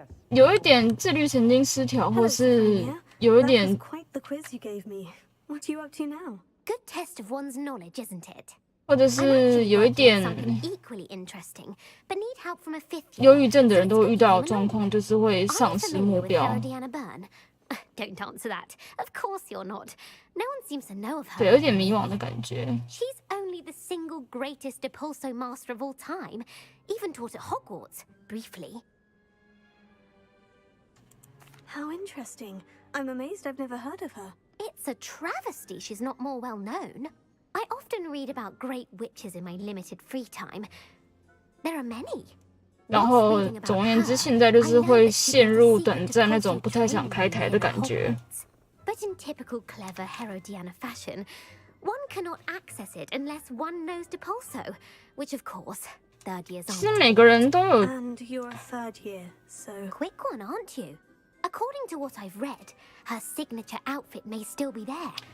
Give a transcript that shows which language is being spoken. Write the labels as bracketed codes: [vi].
[zh] 有一点自律神经失调，或是有一点。 [en] Quite the quiz you gave me. What are you up to now? Good test of one's knowledge, isn't it? [zh] 或者是有一点。 [en] Equally interesting, but need help from a fifth. [zh] 忧郁症的人都会遇到的状况，就是会丧失目标。 [en] Don't answer that. Of course you're not. No one seems to know of her. [zh] 对，有点迷惘的感觉。 [en] She's only the single greatest Depulso master of all time. Even taught at Hogwarts briefly. How interesting. I'm amazed I've never heard of her. It's a travesty she's not more well known. I often read about great witches in my limited free time. There are many. [zh] 然后总而言之，现在就是会陷入短暂那种不太想开台的感觉。 [en] But in typical clever Herodiana fashion, one cannot access it unless one knows Depulso, which of course, third years on. [zh] 其实每个人都有。 [en] And you're a third year, so. Quick one, aren't you? According to what I've read, her signature outfit may still be there.